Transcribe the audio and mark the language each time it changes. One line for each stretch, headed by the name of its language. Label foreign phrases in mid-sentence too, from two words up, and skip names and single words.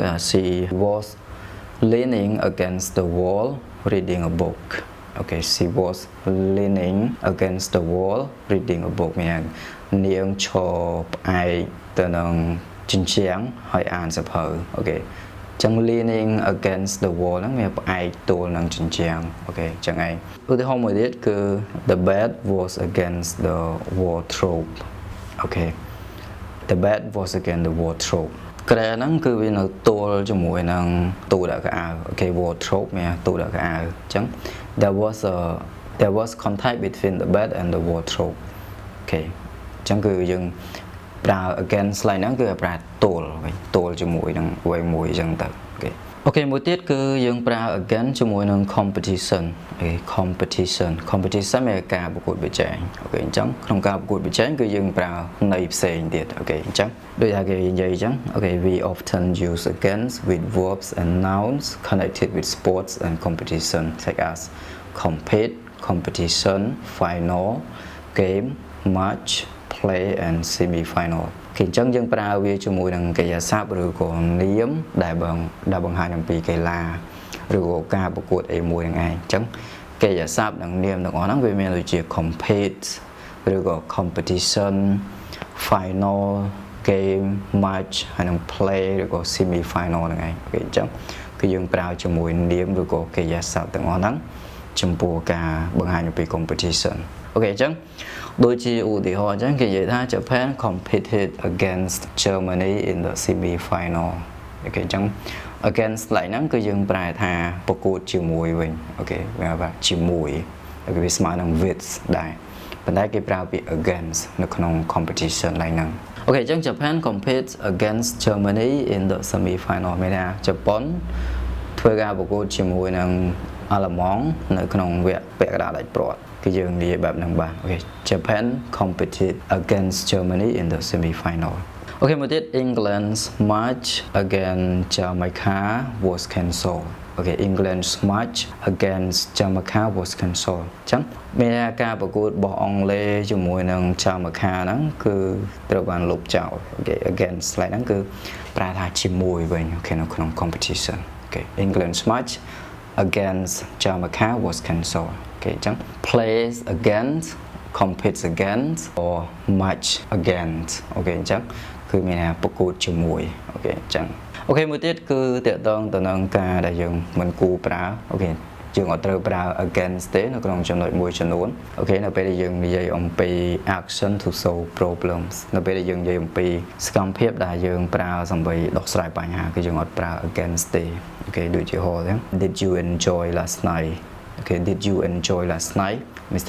English: she was leaning against the wall reading a book
Khmer: okay
English: she was leaning against the wall reading a book
Khmer: មាននាងឈរផ្អែកទៅនឹងជញ្ជាំងហើយអានសៀវភៅអូខេចឹង
English: leaning against the wall
Khmer: ហ្នឹងមានផ្អែកទល់នឹងជញ្ជាំងអូខេចឹងឯងឧទាហរណ៍មួយទៀតគឺ
English: the bed was against the wardrobe
Khmer: អូខេ
English: the bed was against the wardrobe
Khmer: ក្រែហ្នឹងគឺវានៅទល់ជាមួយនឹងទូដាក់កៅអៅអូខេ wardrobe មានទូដាក់កៅអៅអញ្ចឹង
English: there was contact between the bed and the wardrobe
Khmer: អូខេអញ្ចឹងគឺយើងប្រើ against slide ហ្នឹងគឺប្រើទល់ជាមួយនឹងអ្វីមួយអញ្ចឹងទៅអូខេមួយទៀតគឺយើងប្រើ against ជាមួយនឹង competition អូខេ competition មានការប្រកួតប្រជែងអូខេអញ្ចឹងក្នុងការប្រកួតប្រជែងគឺយើងប្រើន័យផ្សេងទៀតអូខេអញ្ចឹងដូចថាគេនិយាយអញ្ចឹង
English: អូខេ we often use against with verbs and nouns connected with sports and competition such as compete competition final game match play and semi final
Khmer: គេអញ្ចឹងយើងប្រើវាជាមួយនឹងកិរិយាសព្ទឬក៏នាមដែលបង្ហាញអំពីកីឡាឬក៏ការប្រកួតអីមួយហ្នឹងឯងអ ញ្ចឹងកិរិយាសព្ទនិងនាមទាំងអស់ហ្នឹងវាមានដូចជា compete ឬក៏
English: competition final game match
Khmer: ហើយនឹង play ឬក៏
English: semi final
Khmer: ហ្នឹងឯងគេអញ្ចឹងគឺយើងប្រើជាមួយនាមឬក៏កិ រិយាសព្ទទាំងអស់ហ្នឹងចំពោះការបង្ហាញអំពី competition អូខេអញ្ចឹងដូចជាឧទាហរណ៍អញ្ចឹងគេនិយាយថា
English: Japan competed against Germany in the semi final
Khmer: អូខេអញ្ចឹង against ឡើងហ្នឹងគឺយើងប្រែថាប្រកួតជាមួយវិញអូខេវាថាជាមួយអូខេវាស្មើនឹង with ដែរប៉ុន្តែគេប្រើពាក្យ against នៅក្នុង competition ឡើងហ្នឹងអូខេអញ្ចឹង
English: Japan competes against Germany in the semi final
Khmer: មានថាជប៉ុនធ្វើការប្រកួតជាមួយនឹងអាល្លឺម៉ង់នៅក្នុងវគ្គពាក់កណ្ដាលដាច់ព្រ័ត្រគឺយើងនិយាយបែបហ្នឹងបាទអូខេ
English: Japan competed against Germany in the semi final
Khmer: អូខេមួយទៀត
English: England's match against Jamaica was cancelled okay England's match against Jamaica was cancelled
Khmer: ចឹងមានការប្រកួតរបស់អង់គ្លេសជាមួយនឹង Jamaica ហ្នឹងគឺត្រូវបានលុបចោល
English: okay against
Khmer: ហ្នឹងគឺប្រើថាជាមួយវិញ okay នៅក្នុង
English: competition okay England's match against Jamaica was cancelled okay ចឹង plays against competes against or match against
Khmer: អូខេអញ្ចឹងគឺមានថាប្រកួតជាមួយអូខេអ ញ្ចឹងអូខេមួយទៀតគឺតកតងទៅនឹងការដែលយើងមិនគួរប្រើអូខេយើងអត់ត្រូវប្រើ against ទេនៅក្នុងចំណុចមួយចំនួនអូខេនៅពេលដែលយើងនិយាយអំពី
English: action to solve problems
Khmer: នៅពេលដែលយើងនិយាយអំពីសកម្មភាពដែលយើងប្រើដើម្បីដោះស្រាយបញ្ហាគឺយើងអត់ប្រើ against ទេអូខេដូចជាហៅអញ្ចឹង
English: Did you enjoy last night okay did you enjoy last night Mr.